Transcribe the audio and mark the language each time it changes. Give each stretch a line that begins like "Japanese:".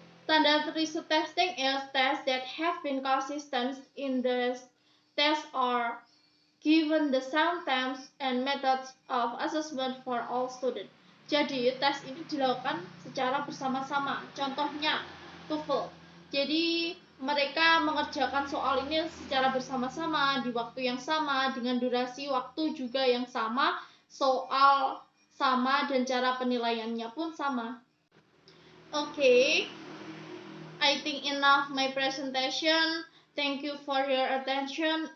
English: Standardized testing is tests that have been consistent in the test or given the same terms and methods of assessment for all students.
Indonesian: Jadi, tes ini dilakukan secara bersama-sama. Contohnya, TOEFL. Jadi, mereka mengerjakan soal ini secara bersama-sama, di waktu yang sama, dengan durasi waktu juga yang sama, soal sama, dan cara penilaiannya pun sama.
English: Okay, I think enough my presentation. Thank you for your attention.